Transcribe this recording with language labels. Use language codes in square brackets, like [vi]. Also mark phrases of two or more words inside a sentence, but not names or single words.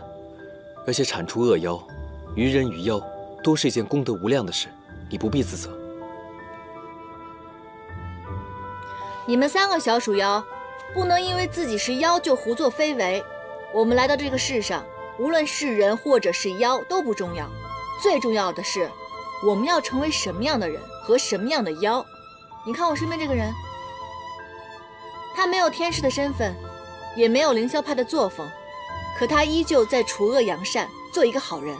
[zh] 而且鏟除惡妖，於人於妖，都是一件功德無量的事，你不必自責。你們3個小鼠妖，不能因為自己是妖就胡作非為。我們來到這個世上，無論是人或者是妖都不重要，最重要的是，我們要成為什麼樣的人和什麼樣的妖。你看我身邊這個人，他沒有天師的身份，也沒有凌霄派的作風，可他依舊在除惡揚善，做一個好人。